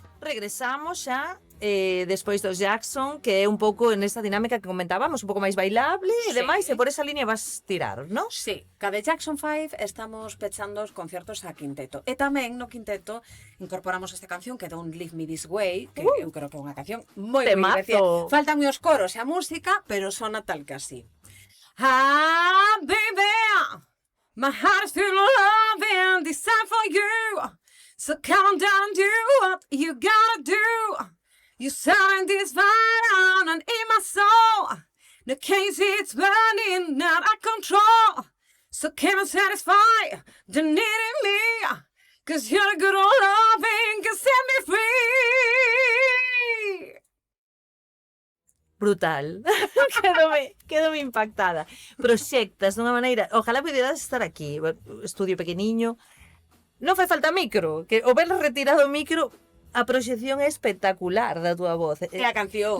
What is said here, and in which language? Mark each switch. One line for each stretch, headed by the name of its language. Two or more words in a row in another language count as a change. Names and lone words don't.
Galician: regresamos xa despois dos Jackson, que é un pouco nesta dinámica que comentábamos, un pouco máis bailable e demais, e por esa línea vas tirar, non? Sí, cada Jackson 5 estamos pechando os concertos a quinteto. E tamén no quinteto incorporamos esta canción que é Don't Leave Me This Way, que eu creo que é unha canción moi Temazo. Faltan os coros e a música, pero sona tal que así.
English: Ah, baby, my heart is full of love and desire for you. So come down and do what you gotta do. You setting this fire on and in my soul. The case it's burning, not out of control. So come and satisfy the need in me. Cause you're a good old loving can set me free.
Galician: Brutal. quedome impactada. Proxectas dunha maneira,
Spanish: ojalá pudieras estar aquí,
Galician: estudio pequeniño. Non fai falta micro, que o ver retirado o micro, a proxección é espectacular da túa voz. É a canción.